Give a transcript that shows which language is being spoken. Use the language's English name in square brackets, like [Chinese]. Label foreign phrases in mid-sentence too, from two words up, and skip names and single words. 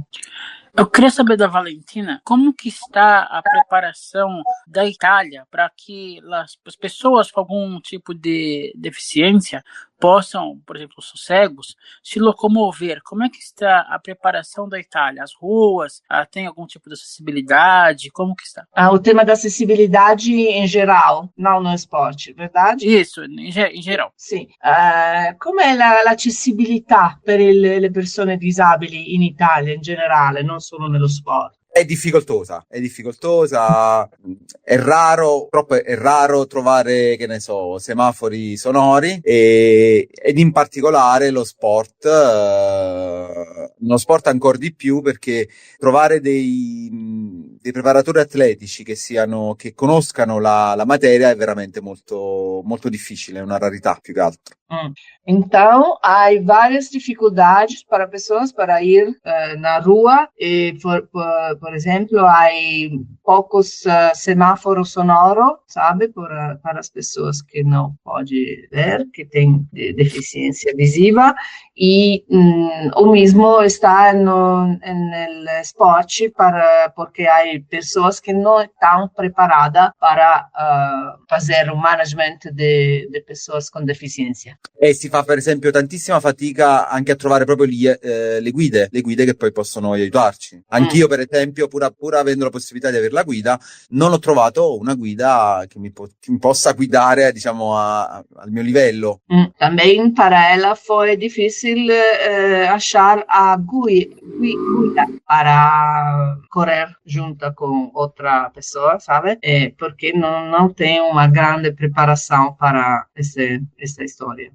[Portuguese] Eu queria saber da Valentina, como que está a preparação da Itália para que as pessoas com algum tipo de deficiência possam, por exemplo, os cegos, se locomover. Como é que está a preparação da Itália? As ruas, tem algum tipo de acessibilidade? Como que está? O tema da acessibilidade em geral, não no esporte, verdade? Isso, em geral. [Italian] Sì. Com'è l'accessibilità per le persone disabili in Italia in generale, non solo nello sport? È difficoltosa, è raro trovare, che ne so, semafori sonori, ed in particolare lo sport ancora di più, perché trovare dei preparatori atletici che conoscano la materia è veramente molto, molto difficile, è una rarità più che altro. [Portuguese] Então, há várias dificuldades para pessoas para ir na rua. Por exemplo, há poucos semáforos sonoros, sabe, para as pessoas que não podem ver, que têm deficiência visiva. E o mesmo está no esporte, porque há pessoas que não estão preparadas para fazer o management de pessoas com deficiência. [Italian] E si fa, per esempio, tantissima fatica anche a trovare proprio le guide che poi possono aiutarci. Anch'io, per esempio, pur avendo la possibilità di avere la guida, non ho trovato una guida che mi possa guidare, diciamo, al mio livello. [Portuguese] Também para ela foi difícil achar a guida para correr junto com outra pessoa, sabe? Porque não tem uma grande preparação para essa história.